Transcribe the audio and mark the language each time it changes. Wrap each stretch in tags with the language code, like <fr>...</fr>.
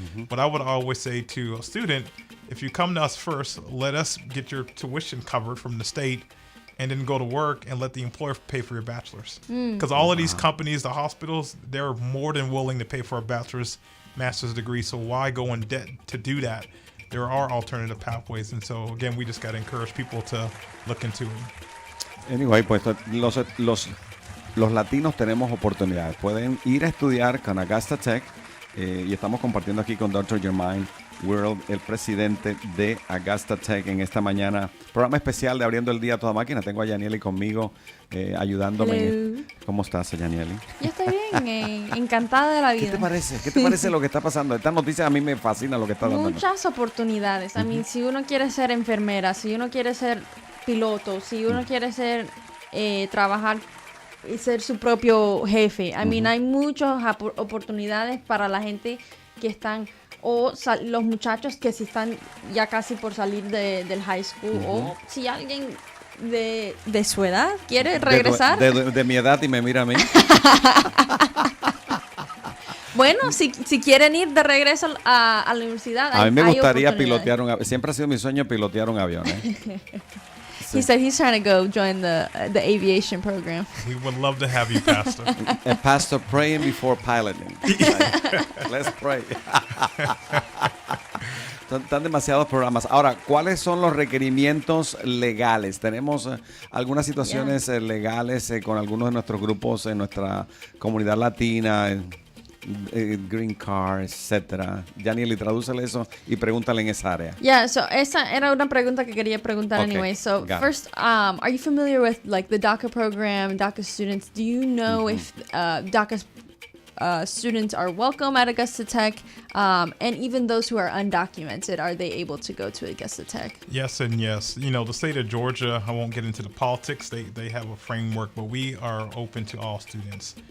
<en>But I would always say to a student, if you come to us first, let us get your tuition covered from the state, and then go to work and let the employer pay for your bachelor's. Because all of these companies, the hospitals, they're more than willing to pay for a bachelor's, master's degree. So why go in debt to do that? There are alternative pathways. And so, again, we just got to encourage people to look into it.</en> <es>Anyway, pues los latinos tenemos oportunidades. Pueden ir a estudiar con Augusta Tech y estamos compartiendo aquí con Dr. Jermaine World, el presidente de Augusta Tech en esta mañana. Programa especial de Abriendo el Día a Toda Máquina. Tengo a Yanieli conmigo ayudándome.</es> <en>Hello.</en> <es>¿Cómo estás, Yanieli? Yo estoy bien, encantada de la vida. ¿Qué te parece? ¿Qué te parece lo que está pasando? Estas noticias a mí me fascina lo que está dando. Muchas oportunidades. A mí, si uno quiere ser enfermera, si uno quiere ser piloto, si uno quiere ser trabajar y ser su propio jefe. Hay muchas oportunidades para la gente que están, los muchachos que si están ya casi por salir del high school, o si alguien de su edad quiere regresar. De mi edad y me mira a mí. Bueno, si quieren ir de regreso a la universidad, a mí me gustaría pilotear un avión. Siempre ha sido mi sueño pilotear un avión.</es> <en>He said he's trying to go join the aviation program. We would love to have you, Pastor. Pastor, praying before piloting. Let's pray.</en> <es>Están demasiados programas. Ahora, ¿cuáles son los requerimientos legales? Tenemos algunas situaciones legales con algunos de nuestros grupos en nuestra comunidad latina, green card, etcétera. Yanieli, tradúcele eso y pregúntale en esa área. Yeah, so esa era una pregunta que quería preguntar anyway.</es> <en>So first, are you familiar with like the DACA program, DACA students? Do you know if DACA students are welcome at Augusta Tech? And even those who are undocumented, are they able to go to Augusta Tech? Yes and yes. The state of Georgia, I won't get into the politics. They have a framework, but we are open to all students.</en>